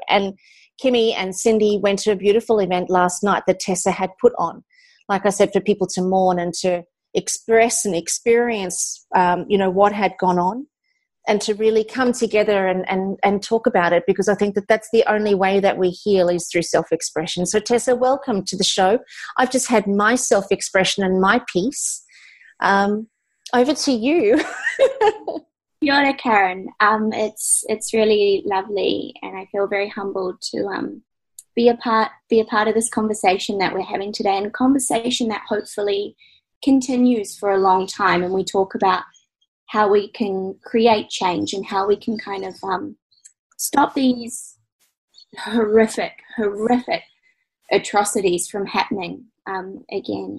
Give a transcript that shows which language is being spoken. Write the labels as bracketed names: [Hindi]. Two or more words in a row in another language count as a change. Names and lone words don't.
[English] And Kimmy and Cyndi went to a beautiful event last night that Tessa had put on, like I said, for people to mourn and to express and experience, what had gone on. and to really come together and talk about it, because I think that that's the only way that we heal is through self-expression. So Tessa, welcome to the show. I've just had my self-expression and my piece. Over to you. [Māori] Kia ora, Carren. [English] It's really lovely, and I feel very humbled to be a part of this conversation that we're having today, and a conversation that hopefully continues for a long time. And we talk about how we can create change and how we can kind of stop these horrific atrocities from happening again.